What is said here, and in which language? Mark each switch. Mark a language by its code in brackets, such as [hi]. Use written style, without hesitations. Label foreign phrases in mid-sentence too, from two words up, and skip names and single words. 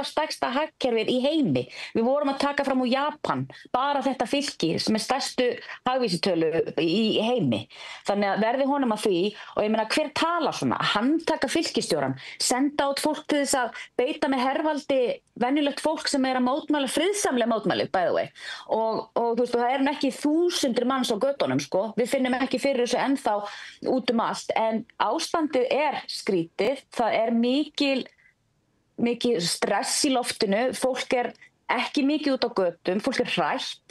[is] stærsta hagkerfið í heimi. Við vorum að taka fram úr Japan, bara þetta fylki sem stærstu hagvísitölu í heimi. Þannig að verði honum að því og ég meina hver tala svona, handtaka fylkisstjóran, senda át fólk til þess að beita með hervaldi venjulegt fólk sem að mótmæla, friðsamlega mótmæli, [en] by the way. [is] Og þú veist, það ekki þúsundir manns á göttunum, við finnum ekki fyrir þessu ennþá út allt, en ástandið skrítið, það mikil stress í loftinu, fólk ekki mikið út á götum, fólk hrætt.